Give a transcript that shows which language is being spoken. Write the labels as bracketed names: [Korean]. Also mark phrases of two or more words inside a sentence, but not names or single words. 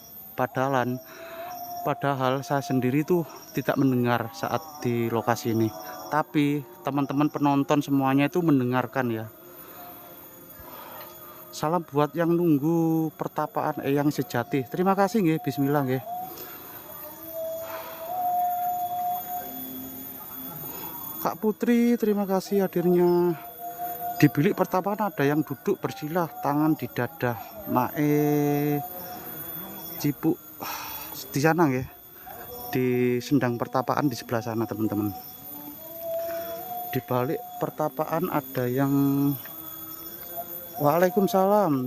[Indonesian] Padahal saya sendiri tuh tidak mendengar saat di lokasi ini, tapi teman-teman penonton semuanya itu mendengarkan ya. Salam buat yang nunggu pertapaan Eyang Sejati. Terima kasih nggih, bismillah nggih. Kak Putri, terima kasih hadirnya. Di bilik pertapaan ada yang duduk bersila, tangan di dada. Mae Cipuk di sana ya. Di sendang pertapaan di sebelah sana, teman-teman. Di balik pertapaan ada yang Waalaikumsalam.